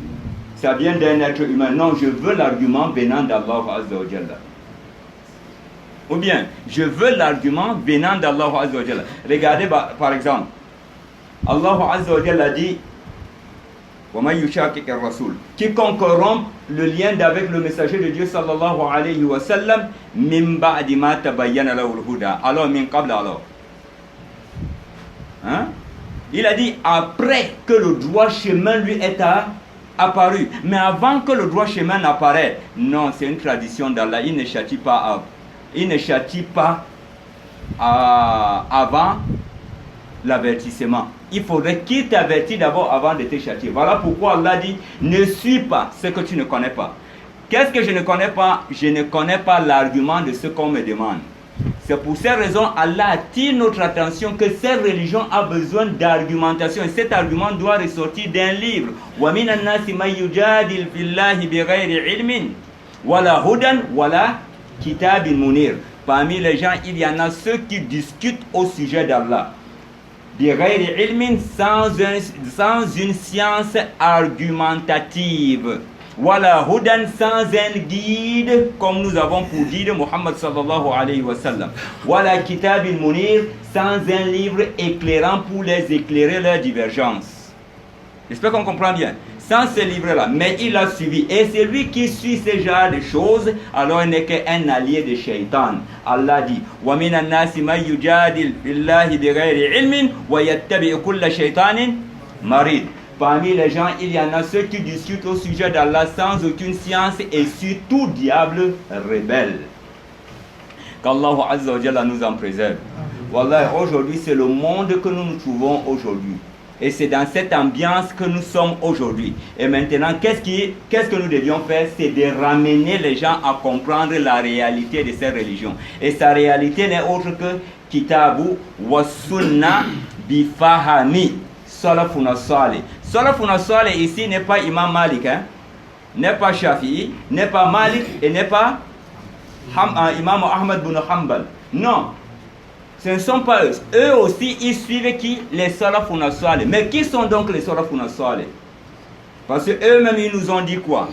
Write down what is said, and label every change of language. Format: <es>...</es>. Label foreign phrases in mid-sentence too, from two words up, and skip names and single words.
<fr>Ça vient d'un être humain. Non, je veux l'argument venant d'Allah</fr> <ar>عز وجل.</ar> <fr>Ou bien, je veux l'argument venant d'Allah</fr> <ar>عز وجل.</ar> <fr>Regardez par exemple, Allah</fr> <ar>عز وجل</ar> <fr>dit quiconque rompt le lien avec le messager de Dieu</fr> <ar>صلى الله عليه وسلم من بعد ما تبين له الهدى.</ar> <fr>Alors</fr> <ar>من قبل</ar> <fr>alors. Hein? Il a dit après que le droit chemin lui est apparu. Mais avant que le droit chemin n'apparaisse, non, c'est une tradition d'Allah. Il ne châtie pas avant l'avertissement. Il faudrait qu'il t'avertisse d'abord avant de te châtier. Voilà pourquoi Allah dit, ne suis pas ce que tu ne connais pas. Qu'est-ce que je ne connais pas? Je ne connais pas l'argument de ce qu'on me demande. C'est pour ces raisons, Allah attire notre attention que cette religion a besoin d'argumentation. Et cet argument doit ressortir d'un livre.</fr> <ar>وَمِنَ النَّاسِ مَنْ يُجَادِلُ فِي اللَّهِ بِغَيْرِ عِلْمٍ وَلَا هُدًى وَلَا كِتَابٍ مُنِيرٍ.</ar> <fr>Parmi les gens, il y en a ceux qui discutent au sujet d'Allah. Sans une science argumentative. Voilà, hudan, sans un guide, comme nous avons pour guide Muhammad</fr> <ar>صلى الله عليه وسلم.</ar> <fr>Voilà,</fr> <ar>كتاب المنير,</ar> <fr>sans un livre éclairant pour les éclairer leurs divergences. J'espère qu'on comprend bien. Sans ce livre-là, mais il a suivi. Et c'est lui qui suit ce genre de choses, alors il n'est qu'un allié de Shaitan. Allah dit,</fr> <ar>وَمِنَ النَّاسِ مَنْ يُجَادِلُ فِي اللَّهِ بِغَيْرِ عِلْمٍ وَيَتَّبِعُ كُلَّ شَيْطَانٍ مَرِيدٍ.</ar> <fr>Parmi les gens, il y en a ceux qui discutent au sujet d'Allah sans aucune science et surtout diable rebelle. Qu'Allah</fr> <ar>عز وجل</ar> <fr>nous en préserve. Wallah, aujourd'hui, c'est le monde que nous nous trouvons aujourd'hui. Et c'est dans cette ambiance que nous sommes aujourd'hui. Et maintenant, qu'est-ce que nous devions faire? C'est de ramener les gens à comprendre la réalité de cette religion. Et sa réalité n'est autre que</fr> <ar>كتاب وسنة بفهم سلفنا الصالح. سلفنا الصالح</ar> <fr>ici n'est pas Imam Malik, hein? N'est pas Shafi'i, n'est pas Malik et n'est pas Imam Ahmad bin Hanbal. Non. Ce ne sont pas eux. Eux aussi, ils suivent qui?</fr> <ar>Les سلفنا الصالح.</ar> <fr>Mais qui sont donc les</fr> <ar>سلفنا الصالح?</ar> <fr>Parce qu'eux-mêmes, ils nous ont dit quoi?</fr>